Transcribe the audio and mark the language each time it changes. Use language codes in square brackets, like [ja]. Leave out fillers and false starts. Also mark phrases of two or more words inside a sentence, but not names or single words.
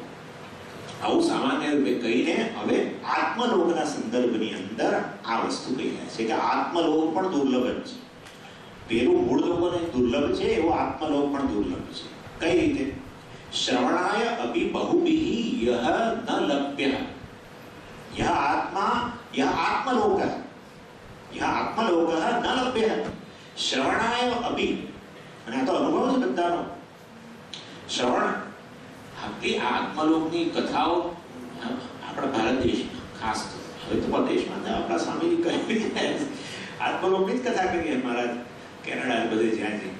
[gu] આવું સામાન્ય રૂપે કહીને હવે આત્મલોકના સંદર્ભની અંદર આ વસ્તુ કહી રહ્યા છે કે આત્મલોક પણ દુર્લભ જ છે. પેલું મૂળ લોકોને દુર્લભ છે એવો આત્મલોક પણ દુર્લભ છે. કઈ રીતે? [sa] શ્રવણાય અપી બહુભિઃ યહ ન લભ્યઃ, યહ આત્મલોકઃ, यह आत्मलोकः न लभ्यः श्रवणाय अपि. [gu] અને આ તો અનુભવ છે બધાનો. શ્રવણ આપણી આત્મલોકની કથાઓ આપણા ભારત દેશમાં ખાસ તો હવે તો પ્રદેશમાં આપણા સ્વામીજી કહી આત્મલોકની જ કથા કરીએ મહારાજ, કેનેડા બધે જ્યાં છે.